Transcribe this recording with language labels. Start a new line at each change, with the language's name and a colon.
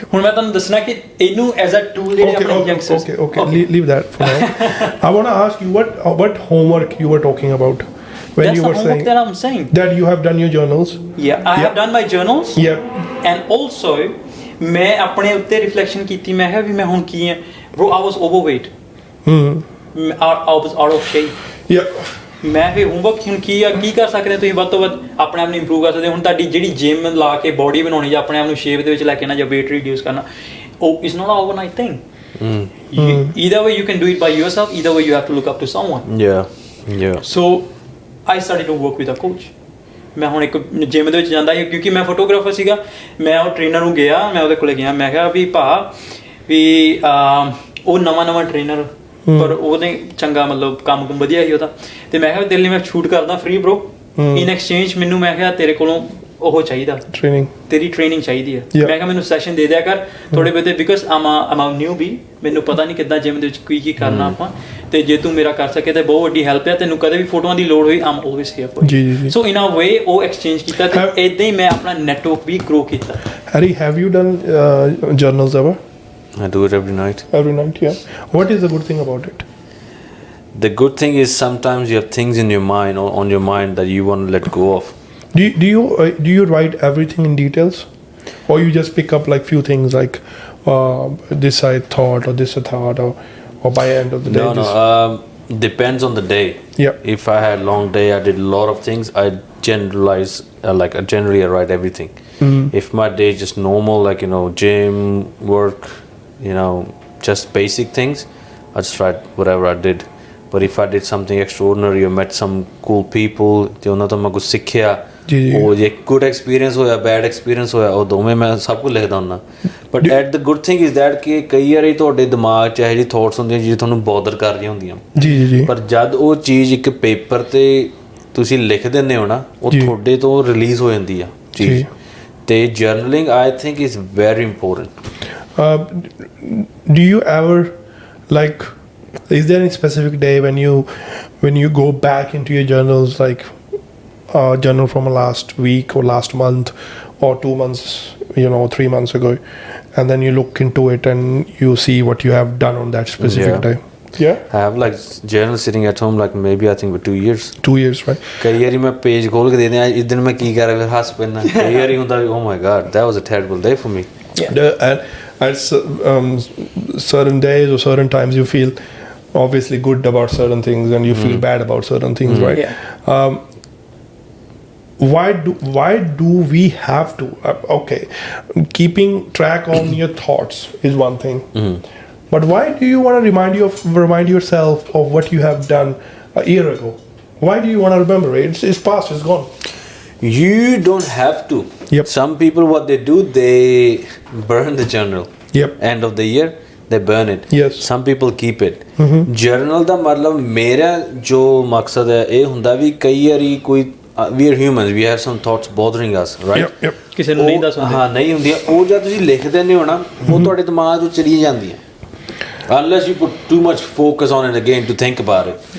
Punjabi: ਹੁਣ ਮੈਂ ਤੁਹਾਨੂੰ ਦੱਸਣਾ ਕਿ ਇਹਨੂੰ
English: as a tool
Punjabi: ਜਿਹੜੇ ਆਪਣੇ youngsters.
English: Okay. Leave that for now. I wanna ask you what homework you were talking about when That's you were saying that I'm saying that you have done your journals. Yeah, I have done my journals. Yeah. And also
Punjabi: ਮੈਂ ਆਪਣੇ ਉੱਤੇ reflection ਕੀਤੀ। ਮੈਂ ਕਿਹਾ ਵੀ ਮੈਂ ਹੁਣ ਕੀ ਹਾਂ bro,
English: I was overweight. I was out of shape. Yeah.
Punjabi: ਮੈਂ ਫਿਰ ਹੋਮਵਰਕ ਹੁਣ ਕੀ ਕਰ ਸਕਦੇ ਤੁਸੀਂ ਵੱਧ ਤੋਂ ਵੱਧ ਆਪਣੇ ਆਪ ਨੂੰ ਇੰਪਰੂਵ ਕਰ ਸਕਦੇ। ਹੁਣ ਤੁਹਾਡੀ ਜਿਹੜੀ ਜਿਮ ਲਾ ਕੇ ਬੋਡੀ ਬਣਾਉਣੀ ਜਾਂ ਆਪਣੇ ਆਪ ਨੂੰ ਸ਼ੇਪ ਦੇ ਵਿੱਚ ਲੈ ਕੇ ਆਉਣਾ ਜਾਂ
English: weight reduce
Punjabi: ਕਰਨਾ, ਉਹ
English: is not an overnight thing. Either way you can do it by yourself, either way you have to look up to someone. Yeah. So I started to work with a coach.
Punjabi: ਮੈਂ ਹੁਣ ਇੱਕ gym ਦੇ ਵਿੱਚ ਜਾਂਦਾ ਸੀ ਕਿਉਂਕਿ ਮੈਂ photographer ਸੀਗਾ। ਮੈਂ ਉਹ ਟ੍ਰੇਨਰ ਨੂੰ ਗਿਆ, ਮੈਂ ਉਹਦੇ ਕੋਲ ਗਿਆ, ਮੈਂ ਕਿਹਾ ਵੀ ਭਾ ਵੀ ਉਹ ਨਵਾਂ ਟ੍ਰੇਨਰ, ਪਰ ਉਹਨੇ ਚੰਗਾ ਮਤਲਬ ਕੰਮ ਵਧੀਆ ਸੀ ਉਹਦਾ। ਤੇ ਮੈਂ ਕਿਹਾ ਤੇਰੇ ਲਈ ਮੈਂ ਸ਼ੂਟ ਕਰਦਾ ਫ੍ਰੀ ਬ్రో,
English: in exchange
Punjabi: ਮੈਨੂੰ ਮੈਂ ਕਿਹਾ ਤੇਰੇ ਕੋਲੋਂ ਉਹ ਚਾਹੀਦਾ ਟ੍ਰੇਨਿੰਗ ਤੇਰੀ ਟ੍ਰੇਨਿੰਗ ਚਾਹੀਦੀ ਹੈ
English: Yeah.
Punjabi: ਮੈਂ ਕਿਹਾ ਮੈਨੂੰ ਸੈਸ਼ਨ ਦੇ ਦਿਆ ਕਰ ਥੋੜੇ ਬਹੁਤੇ
English: because I'm new
Punjabi: ਵੀ ਮੈਨੂੰ ਪਤਾ ਨਹੀਂ ਕਿੱਦਾਂ ਜਿਮ ਦੇ ਵਿੱਚ ਕੀ ਕਰਨਾ ਆਪਾਂ ਤੇ ਜੇ ਤੂੰ ਮੇਰਾ ਕਰ ਸਕੇ ਤੇ ਬਹੁਤ ਵੱਡੀ ਹੈਲਪ ਹੈ ਤੈਨੂੰ ਕਦੇ ਵੀ ਫੋਟੋਆਂ ਦੀ ਲੋੜ ਹੋਈ
English: I'm always here for ਜੀ so in a way
Punjabi: ਉਹ ਐਕਸਚੇਂਜ ਕੀਤਾ ਤੇ ਇਦਾਂ ਹੀ ਮੈਂ ਆਪਣਾ ਨੈਟਵਰਕ ਵੀ ਗਰੋ ਕੀਤਾ
English: Harry, have you done journals ever? I do it every night. Every night, yeah. What is the good thing about it? The good thing is sometimes you have things in your mind or on your mind that you want to let go of. Do you write everything in details, or you just pick up like few things like this I thought or this I thought or by end of the day? No. Depends on the day. Yeah. If I had a long day, I did a lot of things. I generalize generally I write everything. If my day is just normal, like gym, work, just basic things, I just write whatever I did. But if I did something extraordinary or met some cool people,
Punjabi: ਤੇ ਉਹਨਾਂ ਤੋਂ ਮੈਂ ਕੁਝ ਸਿੱਖਿਆ, ਉਹ ਜੇ
English: good experience
Punjabi: ਹੋਇਆ
English: bad experience
Punjabi: ਹੋਇਆ, ਉਹ ਦੋਵੇਂ ਮੈਂ ਸਭ ਕੁਝ ਲਿਖਦਾ ਹੁੰਦਾ.
English: But the good thing is that
Punjabi: ਕਿ ਕਈ ਵਾਰੀ ਤੁਹਾਡੇ ਦਿਮਾਗ 'ਚ ਇਹੋ ਜਿਹੀ ਥੋਟਸ ਹੁੰਦੀਆਂ ਜਿਹੜੇ ਤੁਹਾਨੂੰ ਬੋਦਰ ਕਰ ਰਹੀਆਂ ਹੁੰਦੀਆਂ. ਜੀ. ਪਰ ਜਦ ਉਹ ਚੀਜ਼ ਇੱਕ ਪੇਪਰ ਤੇ ਤੁਸੀਂ ਲਿਖ ਦਿੰਦੇ ਹੋ ਨਾ, ਉਹ ਤੁਹਾਡੇ ਤੋਂ ਰਿਲੀਜ਼ ਹੋ ਜਾਂਦੀ ਆ ਚੀਜ਼.
English: ਤੇ journaling I think is very important. Do you ever like? Is there any specific day when you go back into your journals, like journal from last week or last month or 2 months, 3 months ago, and then you look into it and you see what you have done on that specific day? Yeah. I have like journal sitting at home like maybe I think for 2 years. 2 years, right?
Punjabi: ਕਈ ਵਾਰੀ ਮੈਂ page ਖੋਲ ਕੇ ਦੇਖਦੇ ਆ ਇਸ ਦਿਨ ਮੈਂ ਕੀ ਕਰ ਰਿਹਾ ਫਿਰ ਹੱਸ ਪੈਂਦਾ. ਕਈ ਵਾਰੀ ਹੁੰਦਾ ਵੀ
English: oh my god that was a terrible day for me. And certain days or certain times you feel obviously good about certain things and you feel bad about certain things, right? Yeah. Why do we have to okay, keeping track on your thoughts is one thing, but why do you want to remind yourself of what you have done a year ago? Why do you want to remember it? It's past, it's gone. You don't have to. Yep. Some people what they do, they burn the journal. Yep. End of the year they burn it. Yes. Some people keep it.
Punjabi: Journal ਦਾ ਮਤਲਬ ਮੇਰਾ ਜੋ ਮਕਸਦ ਹੈ ਇਹ ਹੁੰਦਾ ਵੀ ਕਈ ਵਾਰੀ ਕੋਈ
English: we are humans, we have some thoughts bothering us, right? Yep.
Punjabi: ਕਿਸੇ ਨੂੰ ਨਹੀਂ ਦੱਸ ਹੁੰਦੇ ਹਾਂ ਨਹੀਂ ਹੁੰਦੀਆਂ ਉਹ ਜਦ ਤੁਸੀਂ ਲਿਖ ਦਿੰਦੇ ਹੋ ਨਾ ਉਹ ਤੁਹਾਡੇ ਦਿਮਾਗ 'ਚੋਂ ਚਲੀ ਜਾਂਦੀਆਂ
English: unless you put too much focus on it again to think about it.